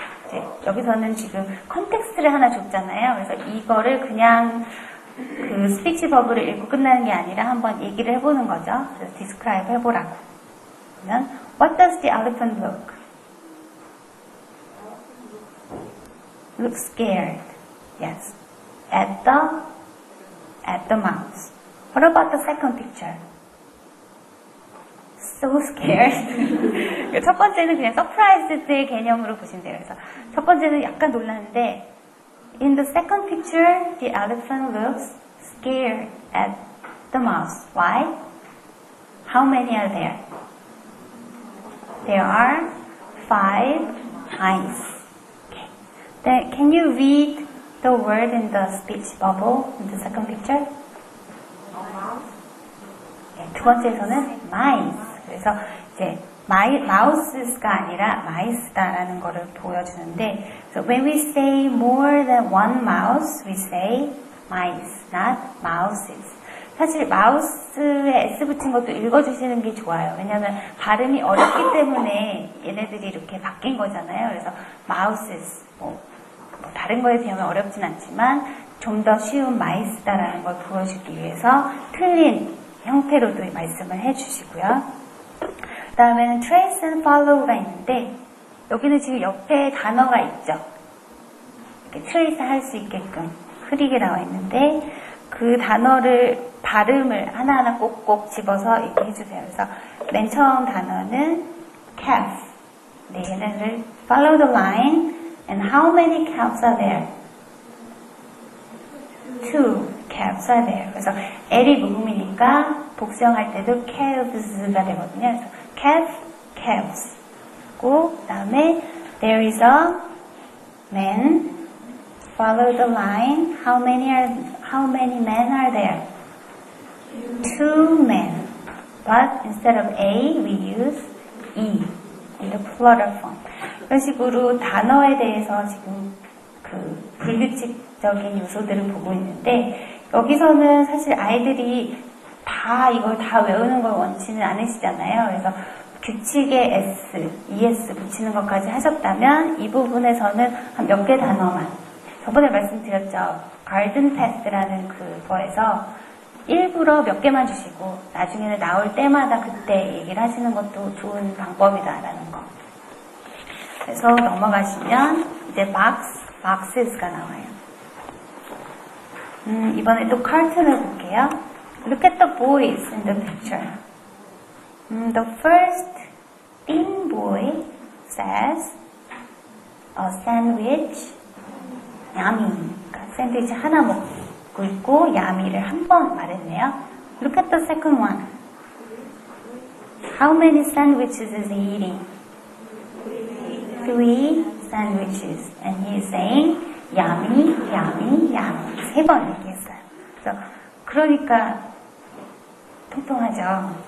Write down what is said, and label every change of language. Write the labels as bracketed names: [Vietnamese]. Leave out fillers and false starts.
[Korean] 네, 여기서는 지금 컨텍스트를 하나 줬잖아요. 그래서 이거를 그냥 그 스피치 버블을 읽고 끝나는 게 아니라 한번 얘기를 해보는 거죠. 그래서 describe 해보라고. [English] 그러면 what does the elephant look? Look scared. Yes. At the mouse. What about the second picture? So scared. [Korean] 첫 번째는 그냥 surprised의 개념으로 보시면 돼요. 그래서 첫 번째는 약간 놀랐는데 [English] in the second picture, the elephant looks scared at the mouse. Why? How many are there? There are 5 mice. Okay. Then, can you read the word in the speech bubble in the second picture? [Korean] 네, 두 번째에서는 mice. 그래서 이제 mouse가 아니라 mice다라는 거를 보여주는데, [English] so when we say more than one mouse, we say mice, not mouses. [Korean] 사실 마우스에 S 붙인 것도 읽어주시는 게 좋아요. 왜냐하면 발음이 어렵기 때문에 얘네들이 이렇게 바뀐 거잖아요. 그래서 mouses, 뭐 다른 거에 비하면 어렵진 않지만 좀 더 쉬운 마이스다라는 걸 보여주기 위해서 틀린 형태로도 말씀을 해주시고요. 그 다음에는 trace and follow가 있는데 여기는 지금 옆에 단어가 있죠. 이렇게 trace 할 수 있게끔 흐리게 나와 있는데 그 단어를 발음을 하나하나 꼭꼭 집어서 얘기해 주세요. 그래서 맨 처음 단어는 calf. 네, 얘네를 [English] follow the line and how many calves are there? 2 calves are there. [Korean] 그래서 L이 무음이니까 복수형할 때도 calves가 되거든요. 그래서 [English] calf, calves. [Korean] 그 다음에 [English] there is a man. Follow the line. How many men are there? 2 men. But instead of A, we use E in the plural form. [Korean] 이런 식으로 단어에 대해서 지금 그 불규칙적인 요소들을 보고 있는데 여기서는 사실 아이들이 다 이걸 다 외우는 걸 원치는 않으시잖아요. 그래서 규칙에 S, ES 붙이는 것까지 하셨다면 이 부분에서는 한 몇 개 단어만 저번에 말씀드렸죠. garden path라는 그거에서 일부러 몇 개만 주시고 나중에는 나올 때마다 그때 얘기를 하시는 것도 좋은 방법이다라는 거. 그래서 넘어가시면 이제 boxes가 나와요. 이번에 또 카툰을 볼게요. [English] Look at the boys in the picture. The first thin boy says a sandwich, yummy. [Korean] 그러니까 샌드위치 하나 먹고 있고 야미를 한 번 말했네요. [English] Look at the second one. How many sandwiches is he eating? 3 sandwiches. And he is saying yummy, yummy, yummy. [Korean] 3번 얘기했어요. 그래서 그러니까 통통하죠.